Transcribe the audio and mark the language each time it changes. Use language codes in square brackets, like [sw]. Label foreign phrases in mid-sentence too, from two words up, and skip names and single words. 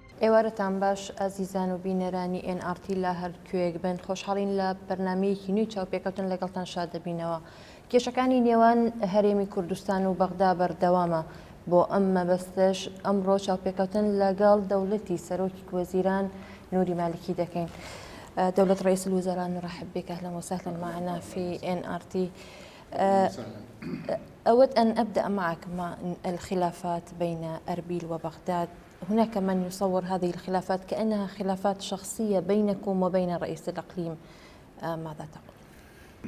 [ckb] ئێوارەتان باش ئازیزان و بینەرانی NRT لە هەر کوێک بن خۆشحاڵین لە بەرنامەیەکی نوێی چاوپێکەوتن لەگەڵتان شاد دەبینەوە. کێشەکانی نێوان هەرێمی کوردستان و بەغدا بەردەوامە بۆ ئەم مەبەستش ئەمڕۆ چاوپێکەوتن لەگەڵ دەوڵەتی سەرۆکی وەزیران نوری مالکی دەکەین. [ar] دولة رئيس الوزراء نرحب بك أهلا وسهلا معنا في NRT. أود أن أبدأ معك مع الخلافات بين أربيل وبغداد. هناك من يصور هذه الخلافات كأنها خلافات شخصية بينكم وبين رئيس الإقليم، ماذا تقول؟